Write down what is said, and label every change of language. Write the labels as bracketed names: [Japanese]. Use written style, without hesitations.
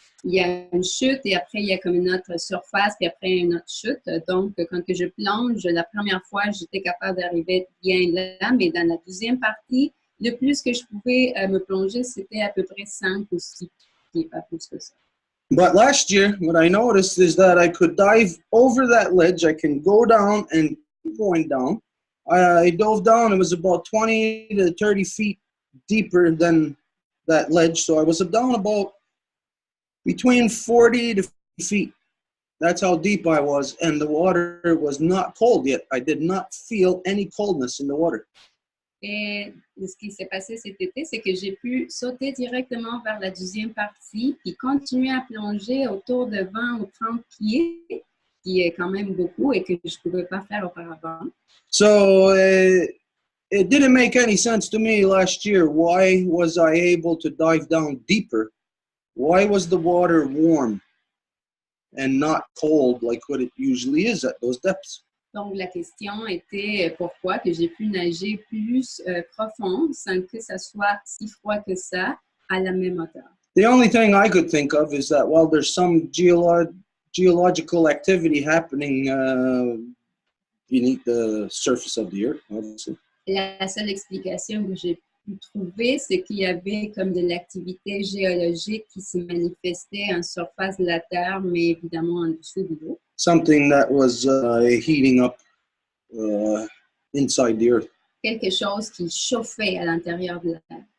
[French] Il y a une chute et après, il y a comme une autre surface puis après une autre chute. Donc, quand que je plonge, la première fois, j'étais capable d'arriver bien là, mais dans la deuxième partie, le plus que je pouvais me plonger, c'était à peu près 5 ou 6 pieds, pas plus que ça. [English] But last year, what I noticed is that I could dive over that ledge. I can go down and keep going down. I dove down. It was about 20 to 30 feet deeper than that ledge. So I was down about between 40 to 50 feet. That's how deep I was. And the water was not cold yet. I did not feel any coldness in the water. [French] Et ce qui s'est passé cet été, c'est que j'ai pu sauter directement vers la deuxième partie, puis continuer à plonger autour de 20 ou 30 pieds, qui est quand même beaucoup et que je ne pouvais pas faire auparavant. [English] So it didn't make any sense to me last year. Why was I able to dive down deeper? Why was the water warm and not cold like what it usually is at those depths? [French] Donc, la question était pourquoi que j'ai pu nager plus profond sans que ça soit si froid que ça à la même hauteur. [English] The only thing I could think of is that while there's some geological activity happening beneath the surface of the earth, obviously. [French] La seule explication que j'ai pu trouver, c'est qu'il y avait comme de l'activité géologique qui se manifestait en surface de la Terre, mais évidemment en dessous de l'eau. [English] Something that was heating up inside the earth. [French] Quelque chose qui chauffait à l'intérieur de la Terre.